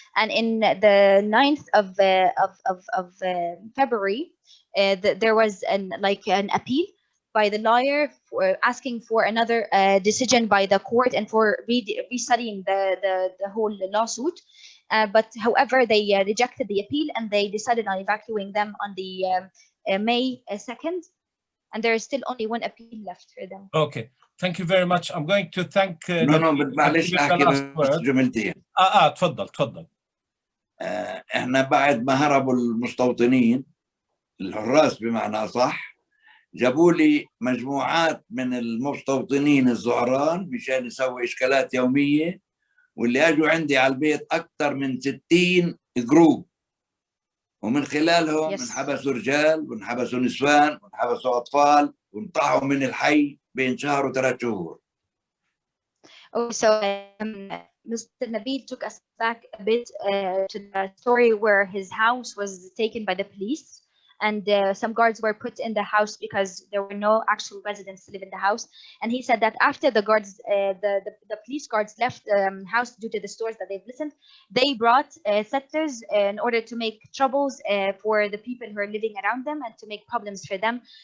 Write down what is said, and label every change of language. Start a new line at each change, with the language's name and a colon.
English: And in the 9th of February, there was an appeal by the lawyer for asking for another decision by the court and for restudying the whole lawsuit. But however, they rejected the appeal and they decided on evacuating them on the May 2nd. and there is still only one appeal left for them. Okay, thank you very much. I'm going to thank
Arabic: No, معلش احكي بس جملتين. تفضل. احنا بعد ما هربوا المستوطنين الحراس بمعنى صح، جابوا لي مجموعات من المستوطنين الزعران مشان يسوي اشكالات يوميه، واللي اجوا عندي على البيت اكثر من 60 جروب، ومن خلالهم انحبسوا رجال وانحبسوا نسوان وانحبسوا اطفال وانطحوا من الحي بين شهر و3 شهور.
English: Oh, so Mr. Nabil took us back a bit to the story where his house was taken by the police, and some guards were put in the house because there were no actual residents to live in the house. And he said that after the guards, the police guards left the house due to the stories that they've listened, they brought settlers in order to make troubles for the people who are living around them and to make problems for them.